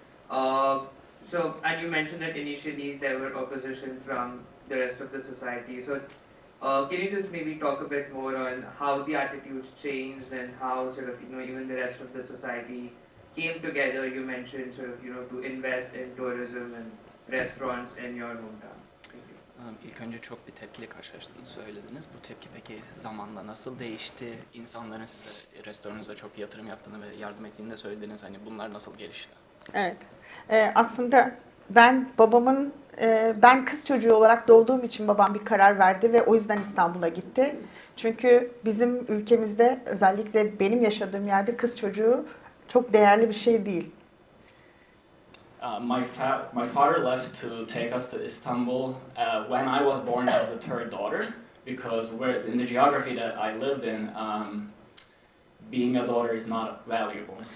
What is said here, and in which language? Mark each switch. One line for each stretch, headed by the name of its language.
English: And you mentioned that initially there were opposition from the rest of the society. So can you just maybe talk a bit more on how the attitudes changed and how sort of even the rest of the society came together? You mentioned sort of to invest in tourism and restaurants in your hometown. Thank you.
Turkish: İlk önce çok bir tepkiyle karşılaştığını söylediniz. Bu tepki peki zamanla nasıl değişti? İnsanların size restoranınıza çok yatırım yaptığını ve yardım ettiğini de söylediniz. Hani bunlar nasıl gelişti? Evet. Aslında ben kız çocuğu olarak doğduğum için babam bir karar verdi ve o yüzden İstanbul'a gitti. Çünkü bizim ülkemizde özellikle benim yaşadığım yerde kız çocuğu çok değerli bir şey değil.
English: My father left to take us to Istanbul when I was born as the third daughter, because in the geography that I lived in, being a daughter is not valuable.